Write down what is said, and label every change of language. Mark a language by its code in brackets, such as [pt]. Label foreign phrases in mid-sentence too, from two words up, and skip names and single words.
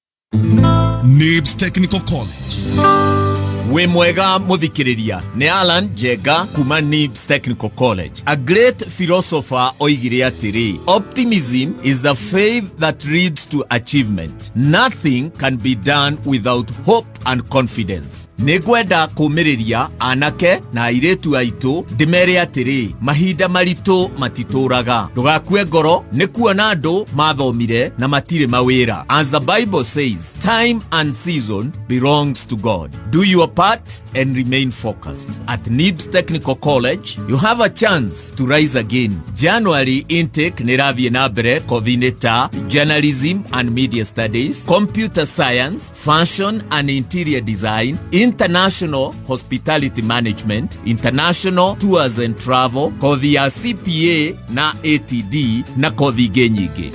[en] NIBS Technical College. [ki] We mwega muthikiriria ni Alan Jega kuma NIBS Technical College. [en] A great philosopher [ki] oigire atiri, [en] optimism is the faith that leads to achievement. Nothing can be done without hope and confidence. [ki] Negwenda kumiriria anake na airetu aitu ndimere atiri, mahinda maritu matituraga. Ndugakue ngoro ni kuona andu mathomire na matire mawira. [en] As the Bible says, time and season belongs to God. Do your part and remain focused. At NIBS Technical College, you have a chance to rise again. January intake [ki] nirathie na mbere kothi ta [en] journalism and media studies, computer science, fashion and interior design, international hospitality management, international tours and travel, [ki] kothi ya CPA na ATD na kothi genyige.